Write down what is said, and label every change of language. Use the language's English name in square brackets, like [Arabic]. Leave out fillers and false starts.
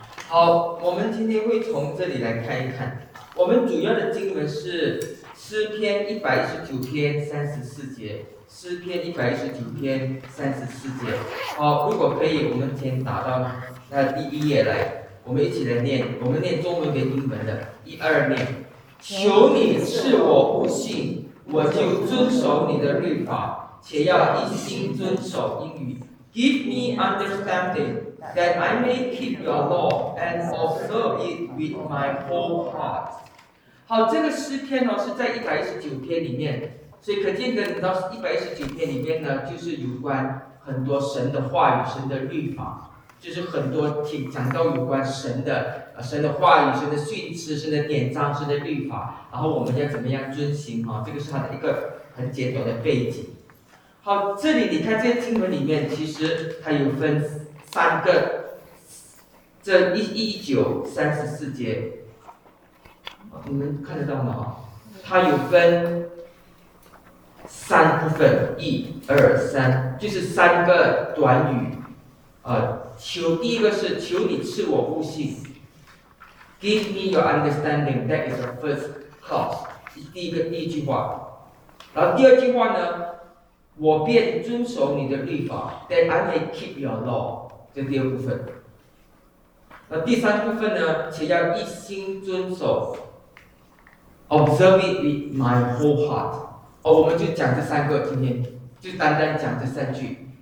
[Chinese] 好，我们今天会从这里来看一看。我们主要的经文是诗篇119篇34节，诗篇119篇34节。好，如果可以，我们先打到那第一页来，我们一起来念，我们念中文跟英文的，一二念。求你赐我悟性，我就遵守你的律法，且要一心遵守应允。 [English] Give me understanding, that I may keep your law and observe it with my whole heart. [Chinese] 好，这个诗篇呢是在119篇里面，所以可见的，你知道119篇里面呢，就是有关很多神的话语、神的律法，就是很多讲到有关神的神的话语、神的训斥、神的典章、神的律法，然后我们要怎么样遵行啊？这个是它的一个很简短的背景。好，这里你看这经文里面，其实它有分三个，这119:34节，你们看得到吗？它有分三部分，1、2、3，就是三个短语，求第一个是求你赐我悟性 ， [English] Give me your understanding. That is the first clause， [Chinese] 第一句话。然后第二句话呢，我便遵守你的律法 ， [English] That I may keep your law。 [Chinese] 这第二部分。那第三部分呢，且要一心遵守 ， [English] Observe it with my whole heart。 [Chinese] 哦，我们就讲这三个，今天就单单讲这三句。